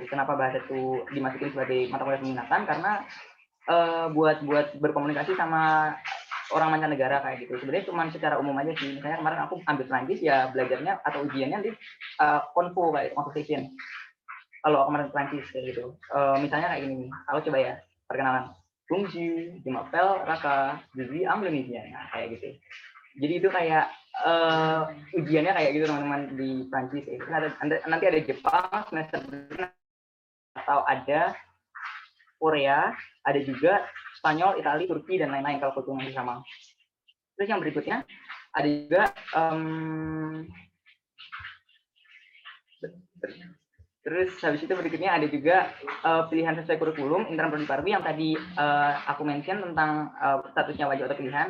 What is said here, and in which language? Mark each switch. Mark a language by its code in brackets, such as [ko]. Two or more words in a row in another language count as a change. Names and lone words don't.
[id] Kenapa bahasa itu dimasukin sebagai mata kuliah peminatan? Karena buat berkomunikasi sama orang mancanegara kayak gitu. Sebenarnya cuma secara umum aja sih. Misalnya kemarin aku ambil Prancis ya belajarnya atau ujiannya di konvo kayak conversation. Kalau kemarin Prancis kayak gitu. Misalnya kayak gini. Aku coba ya perkenalan. [fr] Bonjour, je m'appelle Raka, je vis en Indonesia. Nah, kayak gitu. Jadi itu kayak ujiannya kayak gitu teman-teman di Prancis. Nanti ada Jepang semester atau ada Korea, ada juga Spanyol, Italia, Turki, dan lain-lain kalau kebetulan masih sama. Terus yang berikutnya ada juga terus habis itu berikutnya ada juga pilihan sesuai kurikulum intern prodi parwi yang tadi aku mention tentang statusnya wajib atau pilihan.